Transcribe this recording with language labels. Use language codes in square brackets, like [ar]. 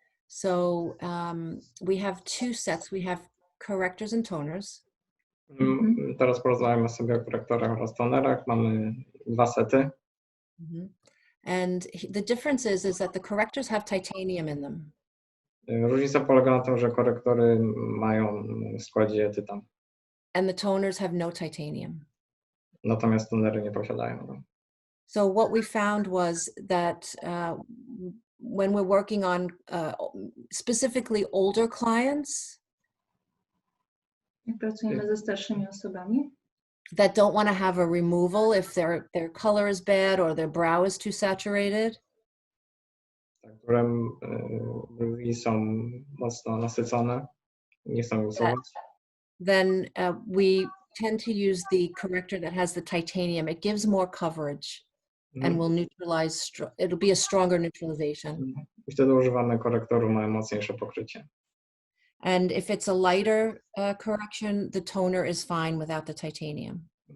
[en] So we have two sets. We have correctors and toners. [pl] Teraz porozmawiamy sobie o korektorach oraz tonerach. Mamy dwa sety. [en] And the difference is that the correctors have titanium in them. [pl] Różnica polega na tym, że korektory mają w składzie tytan. [en] And the toners have no titanium. [pl] Natomiast tonery nie posiadają. [en] So what we found was that when we're working on specifically older clients, [pl] Pracujemy ze starszymi osobami, [en] that don't want to have a removal if their color is bad or their brow is too saturated. [pl] Które brwi są mocno nasycone, nie chcą usuwać. [en] Then we tend to use the corrector that has the titanium. It gives more coverage and will neutralize, it'll be a stronger neutralization. [pl] I wtedy używamy korektoru, mają mocniejsze pokrycie. [en] And if it's a lighter correction, the toner is fine without the titanium.